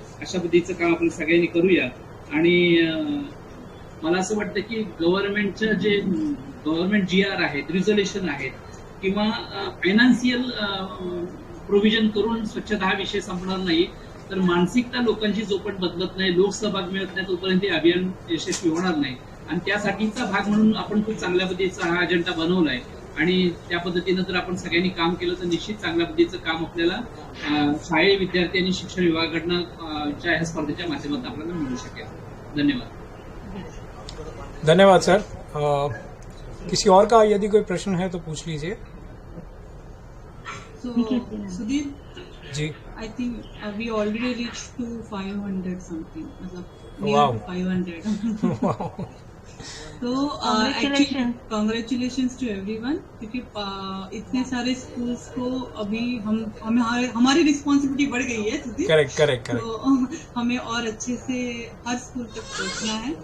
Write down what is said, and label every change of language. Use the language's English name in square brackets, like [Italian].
[Marathi] अशा पद्धतीचं काम आपण सगळ्यांनी करूया. आणि मला असं वाटतं की गव्हर्नमेंटचं जे गव्हर्नमेंट GR आहेत, रिझोल्युशन आहेत, किंवा फायनान्शियल प्रोव्हिजन करून स्वच्छता हा विषय संपणार नाही, तर मानसिकता लोकांची जोपर्यंत बदलत नाही, लोकसहभाग मिळत नाही, तोपर्यंत हे अभियान यशस्वी होणार नाही. आणि त्यासाठीचा भाग म्हणून आपण खूप चांगल्या पद्धतीचा हा अजेंडा बनवलाय. आणि त्या पद्धतीनं जर आपण सगळ्यांनी काम केलं तर निश्चित चांगल्या पद्धतीचं काम आपल्याला शाळे विद्यार्थी आणि शिक्षण विभागाकडनं ह्या स्पर्धेच्या माध्यमातून आपल्याला मिळू शकेल. धन्यवाद. धन्यवाद सर. [Hindi] किसी और का यदि कोई प्रश्न है तो पूछ लीजिए. Sudhir ji. [English] I think we already reached to 500 something. [Hindi] मतलब [English] near Wow. to 500. Wow. [Hindi] तो [English] congratulations to everyone, [Hindi] क्योंकि इतने सारे स्कूल्स को अभी हमारी रिस्पॉन्सिबिलिटी बढ़ गई है सुधीर. करेक्ट. तो हमें और अच्छे से हर स्कूल तक पहुंचना है.